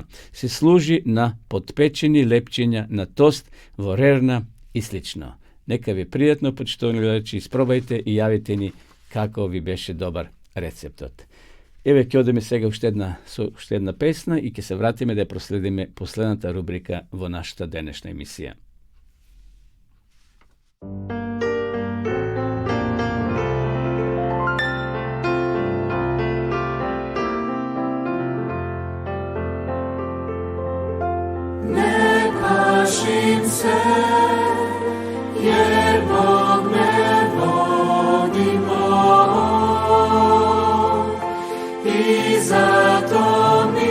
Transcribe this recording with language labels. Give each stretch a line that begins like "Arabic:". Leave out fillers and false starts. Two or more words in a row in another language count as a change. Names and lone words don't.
Macedonian: Се служи на подпечени лепчиња на тост во рерна и слично. Нека ви пријатно, почитувани гледачи, испробајте и јавите ни како ви беше добар рецептот. Еве ќе одеме сега уште една песна и ќе се вратиме да ја проследиме последната рубрика во нашата денешна емисија.
Serbian: Ne plašim se, jer Bog me vodi moj, i zato